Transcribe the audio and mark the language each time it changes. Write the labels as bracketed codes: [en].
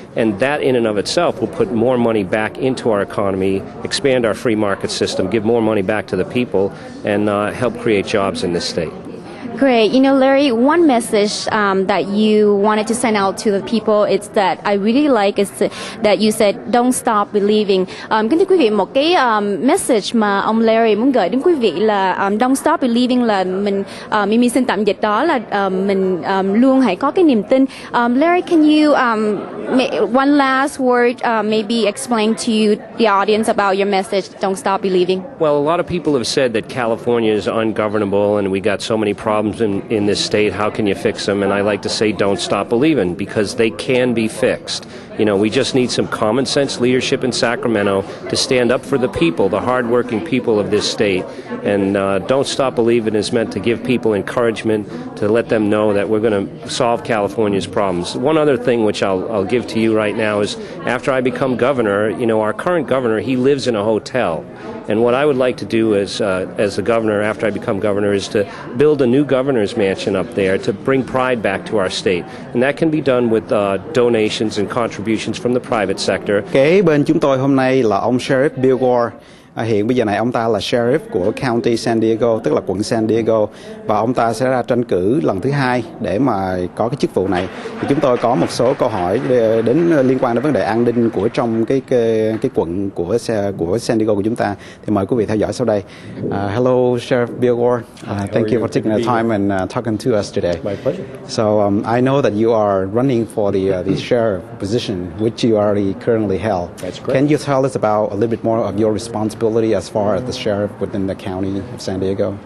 [en] And that in and of itself will put more money back into our economy, expand our free market system, give more money back to the people, and help create jobs in this state. Great. You know, Larry, one message that you wanted to send out to the people is that I really like is that you said don't stop believing. [vi] Kính thưa quý vị, một cái message mà ông Larry muốn gửi đến quý vị là don't stop believing, là Mimi xin tạm dịch đó là mình luôn hãy có cái niềm tin. [en] Larry, can you one last word maybe explain to the audience about your message, don't stop believing? Well, a lot of people have said that California is ungovernable and we got so many problems in this state, how can you fix them? And I like to say don't stop believing, because they can be fixed. You know, we just need some common sense leadership in Sacramento to stand up for the people, the hardworking people of this state. And don't stop believing is meant to give people encouragement, to let them know that we're going to solve California's problems. One other thing which I'll give to you right now is, after I become governor, you know, our current governor, he lives in a hotel. And what I would like to do as the governor, after I become governor, is to build a new governor's mansion up there to bring pride back to our state. And that can be done with donations and contributions from the private sector. [vi] Kế bên chúng tôi hôm nay là ông Sheriff Bill Gore. Hiện bây giờ này ông ta là Sheriff của County San Diego, tức là quận San Diego, và ông ta sẽ ra tranh cử lần thứ 2 để mà có cái chức vụ này. Thì chúng tôi có một số câu hỏi liên quan đến vấn đề an ninh của trong cái quận của San Diego của chúng ta. Thì mời quý vị theo dõi sau đây. [en] Hello, Sheriff Bill Gore. Thank you for taking the time and talking to us today. My pleasure. So I know that you are running for the sheriff position, which you already currently held. That's correct. Can you tell us about a little bit more of your responsibility as far as the sheriff within the county of San Diego?